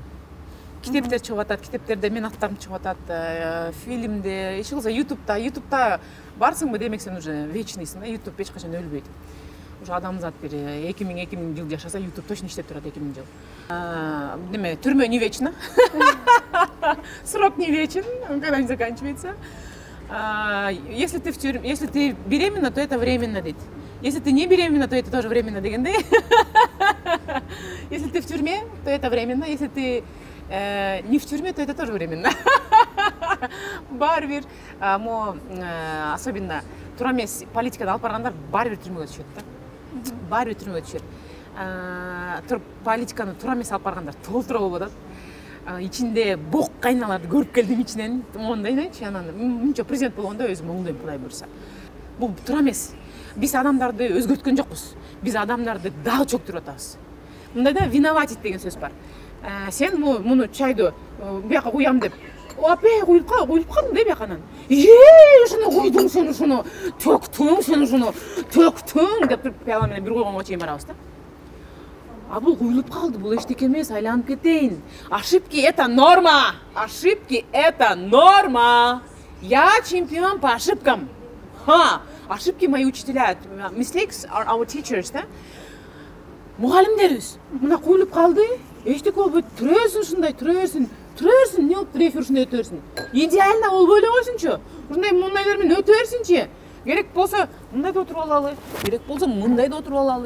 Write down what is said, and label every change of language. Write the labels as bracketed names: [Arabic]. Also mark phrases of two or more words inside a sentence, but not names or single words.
[Kyrgyz] Китептер чыгып атат, китептерде мен аттарым чыгып атат, фильмде, эч кылса ютубта барсыңбы демек сен уже вечныйсың да, ютуб эч качан өлбөйт. Уже адамзат бир 2000 жыл жашаса, ютуб точно иштеп турат 2000 жыл. Неме, түрмө [Russian] не вечно. Срок не вечен, когда не заканчивается. Если ты беременна, то это временно, дейт. Если ты не беременна, то это тоже временно дегенде. Если ты в тюрьме, то это временно. Если ты не в тюрьме, то это тоже временно. [Kyrgyz] Баарбир, особенно туура эмес политикада алып баргандар баарбир түрмөгө түшөт да. Баарбир түрмөгө түшөт. Политиканы туура эмес алып баргандар толтура болуп атат. Ичинде бок кайналарды көрүп келдим ичинен. Мондайчы, анан мынча президент болгондо өзүм оңдойм, Кудай буйрса. Бул туура эмес. Биз адамдарды өзгөрткөн жокпуз. Биз адамдарды дагы чөктүрүп атабыз. Мындайда виноватить деген сөз бар. Сен муну чайды бияка куям деп, апе куюп калдың да бияканан. Ушуну куйдуң, сен ушуну төктүң деп туруп пияла менен бир койгонго чейин барабыз да. А бул куюлуп калды, бул эчтеке эмес, айланып кетейин. [Russian] Ошибки это норма. Я чемпион по ошибкам. Ошибки мои учителя. [English] Mistakes are our teachers, [Russian] да? [Kyrgyz] Мугалимдерибиз. Мына куюлуп калды, эчтеке болбойт. Турөсүн ушундай, турөсүн, эмне болуп рефер ушундай өтө берсин. Идеально болбой эле койсунчу. Мындайлар менен өтө берсинчи. Керек болсо мындай да отуруп алалы, керек болсо мындай да отуруп алалы.